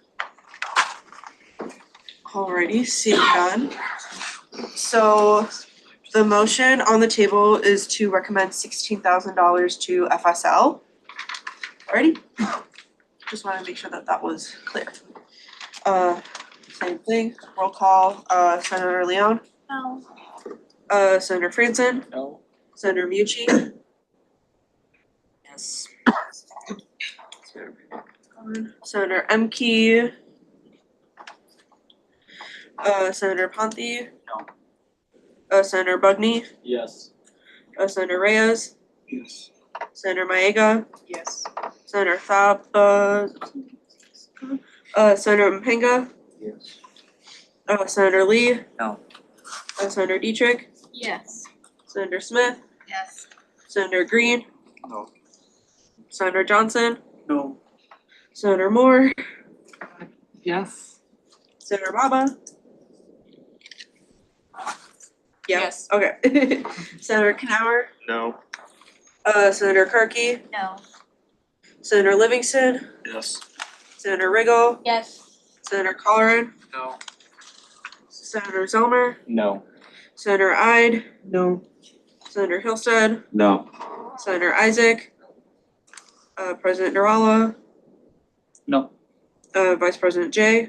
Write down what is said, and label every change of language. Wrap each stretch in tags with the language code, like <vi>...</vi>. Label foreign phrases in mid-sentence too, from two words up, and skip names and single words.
<en>Alrighty, seeing none. So the motion on the table is to recommend $16,000 to FSL. Alrighty? Just wanna make sure that that was clear. Same thing, roll call, Senator Leon? No. Senator Franson? No. Senator Mucci? Yes. Senator Emke? Senator Ponte? No. Senator Bugney? Yes. Senator Reyes? Yes. Senator Maega? Yes. Senator Thab, Senator Mpenga? Yes. Senator Lee? No. Senator Dietrich? Yes. Senator Smith? Yes. Senator Green? No. Senator Johnson? No. Senator Moore? Yes. Senator Baba? Yeah. Yes. Okay. Senator Knauer? No. Senator Karki? No. Senator Livingston? Yes. Senator Riggle? Yes. Senator Colleran? No. Senator Zelmer? No. Senator Ide? No. Senator Hillstead? No. Senator Isaac? President Narala? No. Vice President Jay?</en>